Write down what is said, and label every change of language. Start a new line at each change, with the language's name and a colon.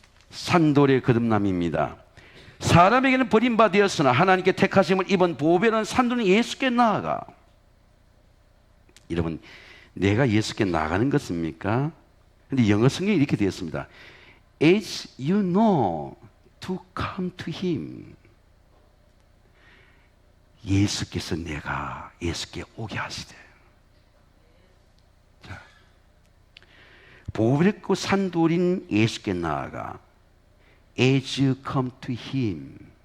Korean: 산돌의 거듭남입니다. 사람에게는 버림받았으나 하나님께 택하심을 입은 보배로운 산돌은 예수께 나아가. 여러분, 내가 예수께 나가는 것입니까? 근데 영어 성경이 이렇게 되어 있습니다.
English: As you know to come to him.
Korean: 예수께서 내가 예수께 오게 하시되. 자, 보배롭고 산돌인 예수께 나아가.
English: As you come to him.